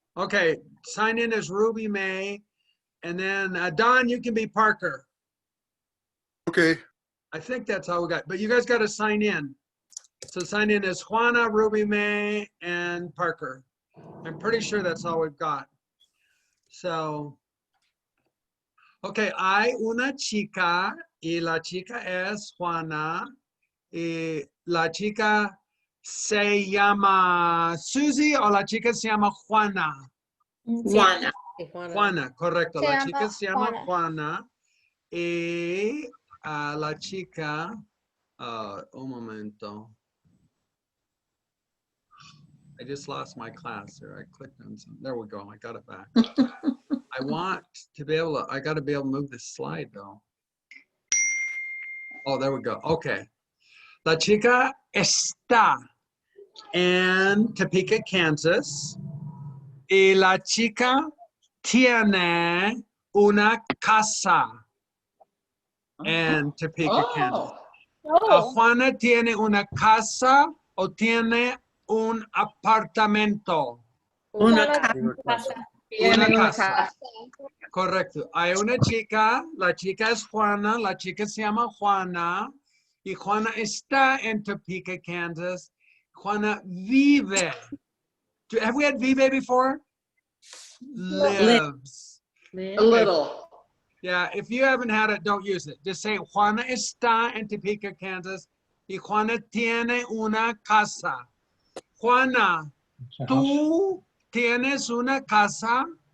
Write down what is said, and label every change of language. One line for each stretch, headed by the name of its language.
English: Okay, sign in as Ruby May. And then Don, you can be Parker. Okay. I think that's all we got. But you guys got to sign in. So sign in as Juana, Ruby May, and Parker. I'm pretty sure that's all we've got.
Spanish: So, okay, hay una chica y la chica es Juana y la chica se llama Susie o la chica se llama Juana. Juana. Juana, correcto. La chica se llama Juana. Juana y la chica, un momento.
English: I just lost my class there. I clicked on something. There we go. I got it back. I want to be able to, I got to be able to move this slide though. Oh, there we go. Okay.
Spanish: La chica está en Topeka, Kansas. Y la chica tiene una casa en Topeka, Kansas. Juana tiene una casa o tiene un apartamento. Una casa. Una casa. Correcto. Hay una chica, la chica es Juana, la chica se llama Juana y Juana está en Topeka, Kansas.
English: Juana vive. Have we had vive before? Lives. A little. Yeah, if you haven't had it, don't use it. Just say
Spanish: Juana está en Topeka, Kansas y Juana tiene una casa. Juana, ¿tú tienes una casa?